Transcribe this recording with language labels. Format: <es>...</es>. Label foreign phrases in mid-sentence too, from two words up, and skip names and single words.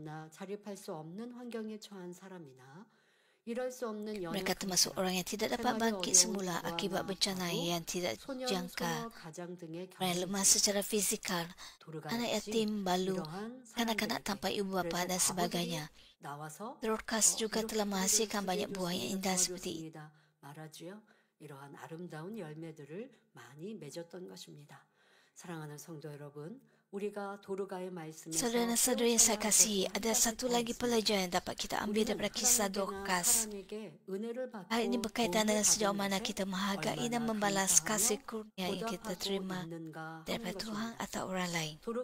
<ms>Mereka termasuk orang yang tidak dapat bangkit semula akibat bencana yang tidak jangka, orang yang lemah secara fizikal, anak yatim, balu, kanak-kanak tanpa ibu bapa dan sebagainya. Dorcas juga telah menghasilkan banyak buah yang indah seperti itu.</ms> <ko>이러한 아름다운 열매들을 많이 맺었던 것입니다. 사랑하는 성도 여러분,</ko> <ms>Saudara-saudari yang saya kasihi, ada satu lagi pelajaran yang dapat kita ambil daripada kisah Dorcas. Hal ini berkaitan dengan sejauh mana kita menghargai dan membalas kasih kurnia yang kita terima daripada Tuhan atau orang lain.</ms>